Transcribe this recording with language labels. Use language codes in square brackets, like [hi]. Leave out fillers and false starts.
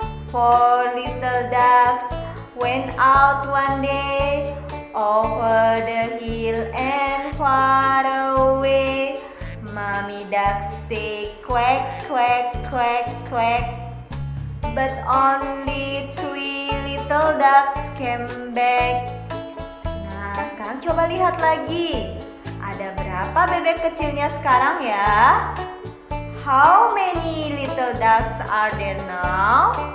[en] 4 little ducks went out one day over the hill and far away. Mommy duck say quack, quack, quack, quack, but only 3 little ducks came back. [id] Nah, sekarang coba lihat lagi. Ada berapa bebek kecilnya sekarang ya? [en] How many little ducks are there now?